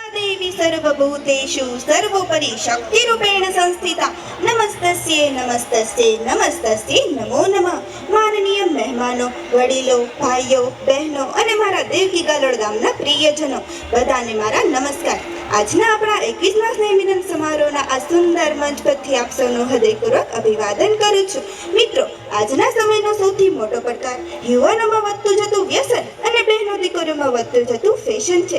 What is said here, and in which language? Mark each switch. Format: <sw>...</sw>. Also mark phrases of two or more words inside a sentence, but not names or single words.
<sa>देवी सर्वभूतेषु सर्वोपरि शक्तिरूपेण संस्थिता नमस्तस्ये नमस्तस्ये नमस्तस्ये नमो नमः।</sa> <gu>माननीय મહેમાનો, વડીલો, ભાઈઓ, બહેનો અને મારા દેવકી ગલોડ ગામના પ્રિયજનો બધાને મારા નમસ્કાર। આજના આપણા 21મા સ્નેહમિલન સમારોહના આ સુંદર મંચ પરથી આપ સૌનું હૃદયપૂર્વક અભિવાદન કરું છું। મિત્રો, આજના સમયનો સૌથી મોટો પડકાર યુવાનોમાં વધતું જતું વ્યસન અને બહેનો દીકરીઓમાં વધતું જતું ફેશન છે।</gu>